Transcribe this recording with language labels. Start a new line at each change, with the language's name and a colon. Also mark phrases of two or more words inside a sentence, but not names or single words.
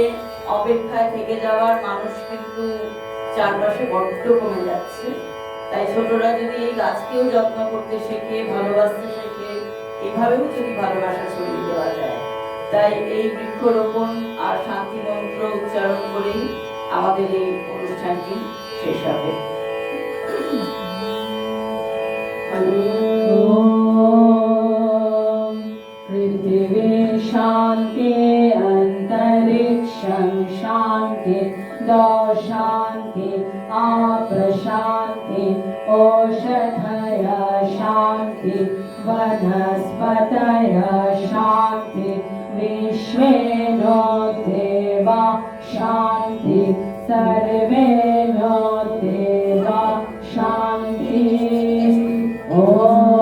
Bangla: অপেক্ষায় থেকে যাওয়ার মানুষ কিন্তু চারপাশে বড্ড কমে যাচ্ছে তাই ছোটরা যদি এই গাছকেও যত্ন করতে শেখে, ভালোবাসতে শেখে, এভাবেও যদি ভালোবাসা ছড়িয়ে দেওয়া যায়, তাই এই বৃক্ষরোপণ আর শান্তি মন্ত্র উচ্চারণ করেই আমাদের এই অনুষ্ঠানটি শেষ হবে।
Sanskrit: ॐ पृथिवी शान्ति अन्तरिक्षं शान्ति दौ शान्ति आप्रशान्ति ओषधय शान्ति वनस्पतय शान्ति विश्वे नो देवा शान्ति सर्वे नो देवा शान्ति ॐ